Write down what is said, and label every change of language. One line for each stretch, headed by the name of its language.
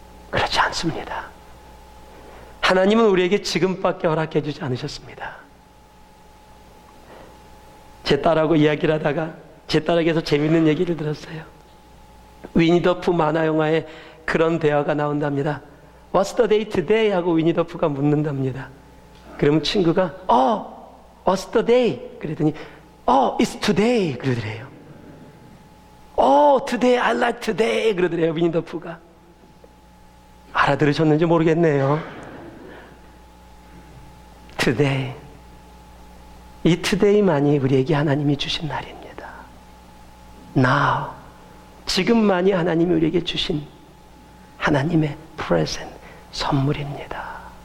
Korean: 그렇지 않습니다. 하나님은 우리에게 지금밖에 허락해 주지 않으셨습니다. 제 딸하고 이야기를 하다가 제 딸에게서 재밌는 얘기를 들었어요. 위니더프 만화 영화에 그런 대화가 나온답니다.
English: What's the day today?
Korean: 하고 위니더프가 묻는답니다. 그러면 친구가
English: What's the day?
Korean: 그랬더니
English: It's today
Korean: 그러더래요.
English: Today, I like today
Korean: 그러더래요, 위니더프가. 알아들으셨는지 모르겠네요.
English: Today.
Korean: 이 today만이 우리에게 하나님이 주신 날입니다.
English: Now.
Korean: 지금만이 하나님이 우리에게 주신 하나님의 present, 선물입니다.